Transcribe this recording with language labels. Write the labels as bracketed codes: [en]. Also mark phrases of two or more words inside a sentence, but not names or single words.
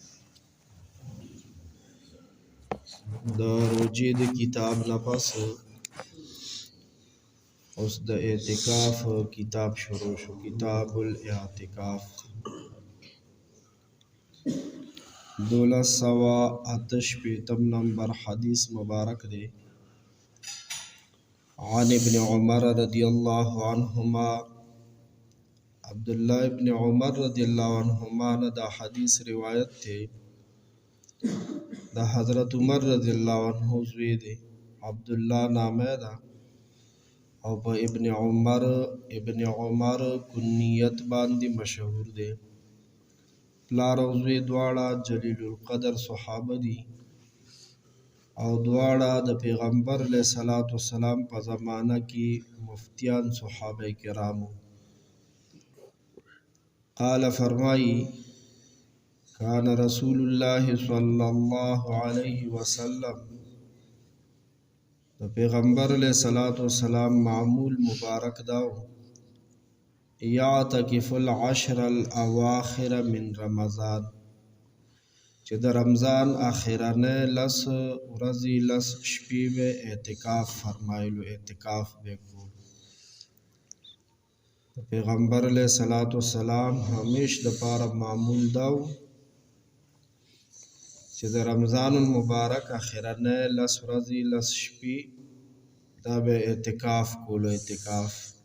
[ps] د روجې د کتاب نه پس اوس د اعتکاف کتاب شروع شو. [ar] کتاب الاعتکاف [ps] 1288 نمبر حدیث مبارک دی. [ar] عن ابن عمر رضی اللہ عنہما، [ps] عبداللہ ابن عمر [ar] رضی اللہ عنہما [ps] نے دا حدیث روایت تے. دا حضرت عمر [ar] رضی اللہ عنہ [ps] زوی دے، عبداللہ نامے دا، او پا ابن عمر کنیت باندی مشہور دے. پلار او زوی دواړه جلیل القدر صحابه دی او دواړه د پیغمبر [ar] علیہ الصلوۃ والسلام [ps] په زمانہ کې مفتیان صحابه کرامو. [ar] قال فرمائی کان رسول اللہ صلی اللہ علیہ وسلم، [ps] د پیغمبر [ar] علیہ الصلوۃ والسلام [ps] معمول مبارک داو، [ar] یعتکف العشر الاواخر من رمضان، [ps] چې د رمضان آخرانه لس ورځې لس شپې به اعتکاف فرمایلو، اعتکاف به کول. پیغمبر [ar] علیہ الصلوۃ والسلام [ps] همیش د پاره معمول داو چې د [ar] رمضان المبارک [ps] آخرانه لس ورځې لس شپې دا به اعتکاف کولو، اعتکاف.